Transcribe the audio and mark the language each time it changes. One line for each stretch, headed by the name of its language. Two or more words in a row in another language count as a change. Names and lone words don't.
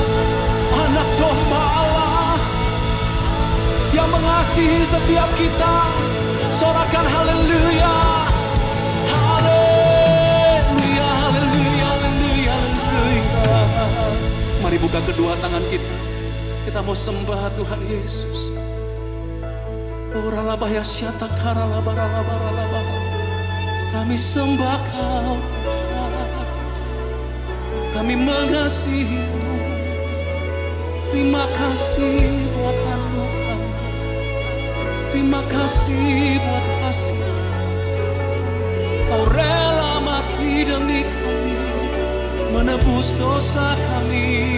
Indonesian: Anak domba Allah yang mengasihi setiap kita. Sorakan haleluya. Haleluya, haleluya, haleluya, haleluya. Mari buka kedua tangan kita. Kita mau sembah Tuhan Yesus. Oralabaya syata karalabaralabaralaba. Kami sembah Kau Tuhan. Kami mengasihi-Mu. Terima kasih buat anugerah. Terima kasih buat kasih. Kau rela mati demi kami, menebus dosa kami.